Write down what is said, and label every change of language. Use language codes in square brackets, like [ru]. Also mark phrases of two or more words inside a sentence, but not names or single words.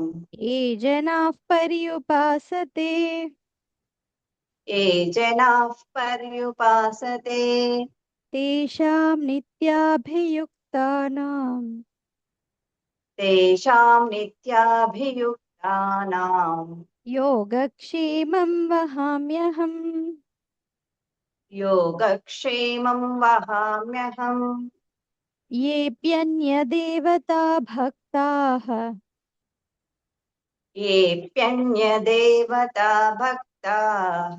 [sa] ये जनाः पर्युपासते ये जनाः पर्युपासते तेषां नित्याभियुक्तानां तेषां नित्याभियुक्तानां योगक्षेमं वहाम्यहम्. योगक्षेमं वहाम्यहम्. येऽप्यन्यदेवता भक्ताः येऽप्यन्यदेवता भक्ताः